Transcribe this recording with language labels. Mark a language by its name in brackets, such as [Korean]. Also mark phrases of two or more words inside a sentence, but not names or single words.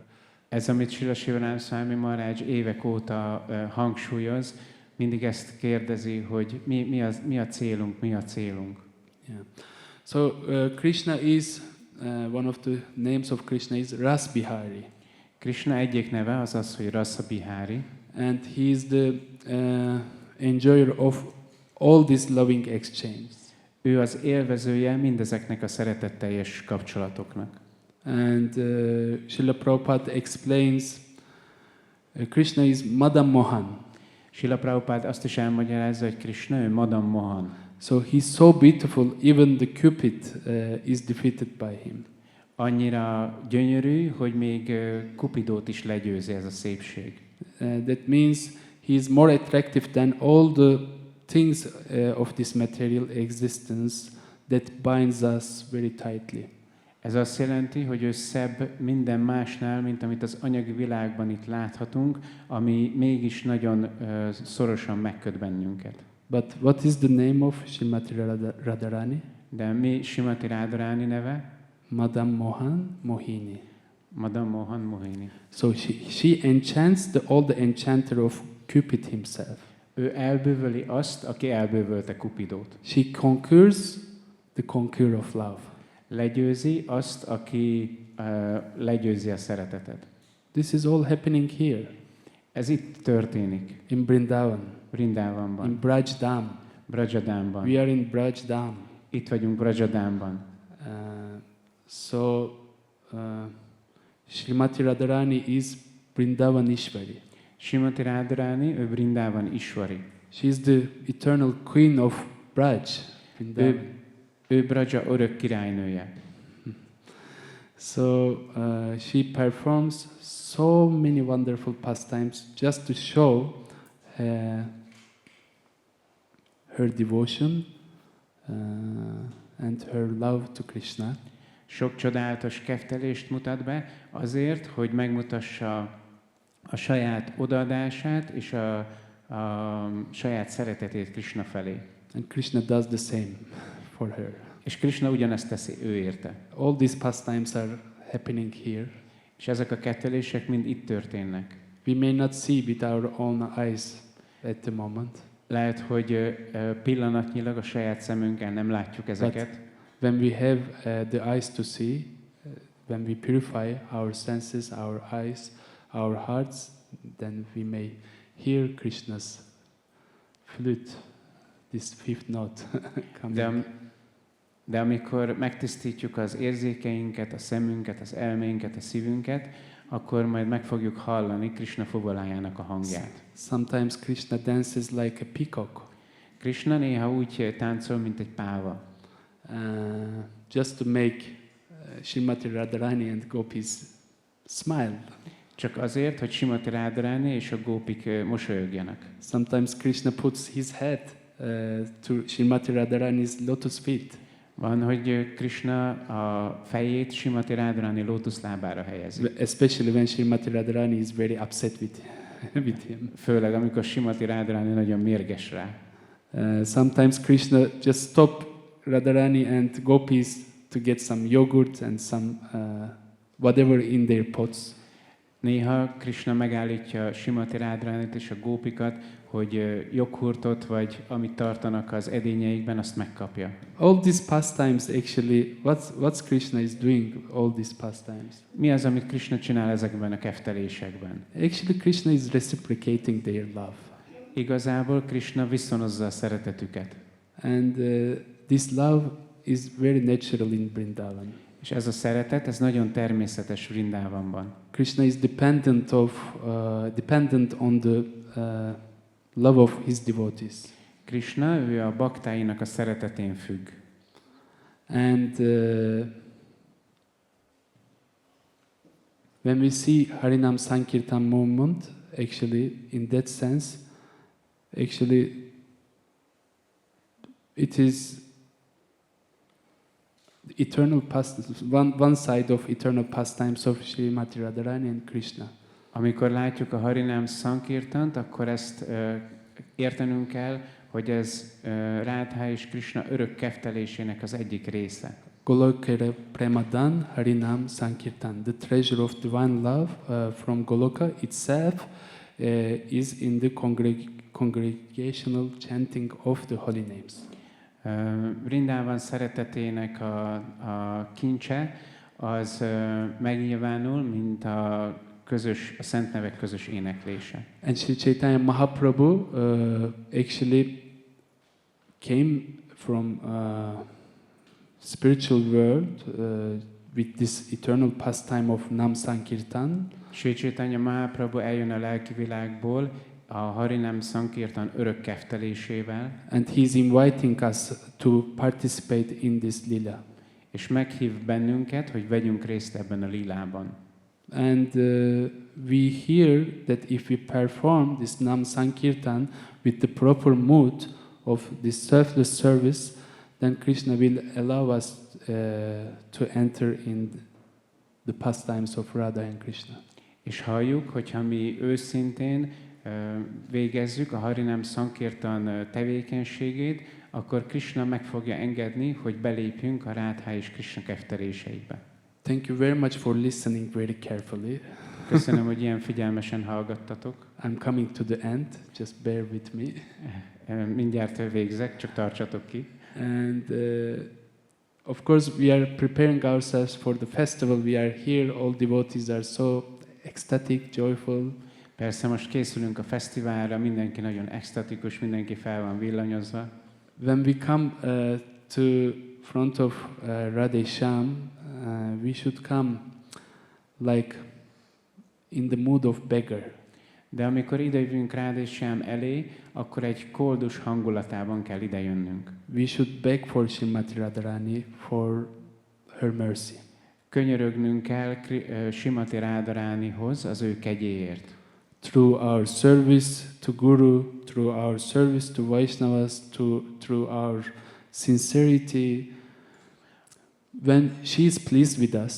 [Hungarian] Ez, amit Srila Shivaram Swami Maharaj évek óta hangsúlyoz, mindig ezt kérdezi, hogy mi a célunk, mi a célunk. [English] Yeah. So Krishna is, one of the names of Krishna is Ras Bihari. [Hungarian] Krishna egyik neve az az, hogy Rasa Bihari. [English] And he is the enjoyer of all these loving exchanges. [Hungarian] Ő az élvezője mindezeknek a szeretetteljes kapcsolatoknak. [English] And Srila Prabhupada explains Krishna is Madan Mohan. [Hungarian] Srila Prabhupada azt is elmagyarázza, hogy Krishna ő Madan Mohan. [English] So he's so beautiful, even the Cupid is defeated by him. [Hungarian] Annyira gyönyörű, hogy még Cupidót is legyőzi ez a szépség. [English] That means he is more attractive than all the things of this material existence that binds us very tightly. [Hungarian] Ez azt jelenti, hogy ő szebb minden másnál, mint amit az anyagi világban itt láthatunk, ami mégis nagyon szorosan megköt bennünket. [English] But what is the name of Srimati Radharani? [Hungarian] De mi Srimati Radharani neve? Madan Mohan Mohini. Madan Mohan Mohini. [English] So she enchants all the enchanter of Cupid himself. [Hungarian] Ő elbűvöli azt, aki elbűvölte Cupidót. [English] She conquers the conqueror of love. [Hungarian] Legyőzi azt, aki legyőzi a szeretetet. [English] This is all happening here. [Hungarian] Ez itt történik. [English] In Vrindavan. [Hungarian] Vrindavanban. [English] In Vraja-dhama. [Hungarian] Vraja-dhamban. [English] We are in Vraja-dhama. [Hungarian] Itt vagyunk Vraja-dhamban. [English] So Srimati Radharani is Vrindavan Ishwari. [Hungarian] Srimati Radharani, ő Vrindavan Ishwari. [English] She is the eternal queen of Braj. [Hungarian] Ő Braja örök királynője. [English] So she performs so many wonderful pastimes just to show her devotion and her love to Krishna. [Hungarian] Sok csodálatos keftelést mutat be azért, hogy megmutassa a saját odaadását és a saját szeretetét Krishna felé. [English] And Krishna does the same for her. [Hungarian] És Krishna ugyanezt teszi ő érte. [English] All these pastimes are happening here. [Hungarian] És ezek a kettelések mind itt történnek. [English] We may not see with our own eyes at the moment. [Hungarian] Lehet, hogy pillanatnyilag a saját szemünkkel nem látjuk ezeket. [English] But when we have the eyes to see, when we purify our senses, our eyes, our hearts, then we may hear Krishna's flute, this fifth note coming. [Hungarian] De amikor megtisztítjuk az érzékeinket, a szemünket, az elménket, a szívünket, akkor majd meg fogjuk hallani Krishna fuvalájának a hangját. [English] Sometimes Krishna dances like a peacock. [Hungarian] Krishna néha úgy táncol, mint egy páva. [English] Just to make Srimati Radharani and gopis smile. [Hungarian] Csak azért, hogy Srimati Radharani és a gópik mosolyogjanak. [English] Sometimes Krishna puts his head to Srimati Radharani's lotus feet. [Hungarian] Van, hogy Krishna a fejét Srimati Radharani lótuszlábára helyezi. [English] Especially when Srimati Radharani is very upset with him. [Hungarian] Főleg, amikor Srimati Radharani nagyon mérges rá. [English] Sometimes Krishna just stop Radharani and gopis to get some yogurt and some whatever in their pots. [Hungarian] Néha Krishna megállítja Srimati Radharanit és a gópikat, hogy joghurtot vagy amit tartanak az edényeikben, azt megkapja. [English] All these pastimes actually, what's Krishna is doing? All these pastimes. [Hungarian] Mi az, amit Krishna csinál ezekben a keftelésekben? [English] Actually, Krishna is reciprocating their love. [Hungarian] Igazából Krishna viszonozza a szeretetüket. [English] And this love is very natural in Vrindavan. [Hungarian] És ez a szeretet, ez nagyon természetes Vrindavanban. [English] Krishna is dependent on the love of his devotees. [Hungarian] Krishna, ő a baktáinak a szeretetén függ. [English] And when we see Harinam Sankirtan movement, actually, in that sense, actually, it is eternal one side of eternal pastimes of Srimati Radharani and Krishna. [Hungarian] Amikor látjuk a Harinam Sankirtant, akkor ezt értenünk kell, hogy ez Radha és Krishna örök keftelésének az egyik része. [Bangla] Golokere Premadan Harinam Sankirtan. [English] The treasure of divine love from Goloka itself is in the congregational chanting of the holy names. [Hungarian] Vrindavan szeretetének a kincse az megnyilvánul, mint a szent nevek közös éneklése. [English] And Sri Chaitanya Mahaprabhu actually came from spiritual world with this eternal pastime of Nam Sankirtan. [Hungarian] Sri Chaitanya Mahaprabhu eljön a lelki világból a Harinam Sankirtan örök keftelésével. [English] And he's inviting us to participate in this lila. [Hungarian] És meghív bennünket, hogy vegyünk részt ebben a lilában. [English] And we hear that if we perform this Nam Sankirtan with the proper mood of this selfless service, then Krishna will allow us to enter in the pastimes of Radha and Krishna. [Hungarian] És halljuk, hogyha mi őszintén végezzük a Harinam Sankirtan tevékenységét, akkor Krishna meg fogja engedni, hogy belépjünk a Radha és Krishna kefteléseibe. [English] Thank you very much for listening very carefully. [Hungarian] Köszönöm, hogy ilyen figyelmesen hallgattatok. [English] I'm coming to the end, just bear with me. [Hungarian] Mindjárt végzek, csak tartsatok ki. [English] And of course we are preparing ourselves for the festival. We are here, all devotees are so ecstatic, joyful. [Hungarian] Persze most készülünk a fesztiválra, mindenki nagyon extatikus, mindenki fel van villanyozva. [English] When we come to front of Radhesham, we should come like in the mood of beggar. [Hungarian] De amikor idejövünk Radhesham elé, akkor egy koldus hangulatában kell idejönnünk. [English] We should beg for Srimati Radharani for her mercy. [Hungarian] Könyörögnünk kell Srimati Radharanihoz az ő kegyéért. [English] Through our service to Guru, through our service to Vaishnavas, through our sincerity, when she is pleased with us,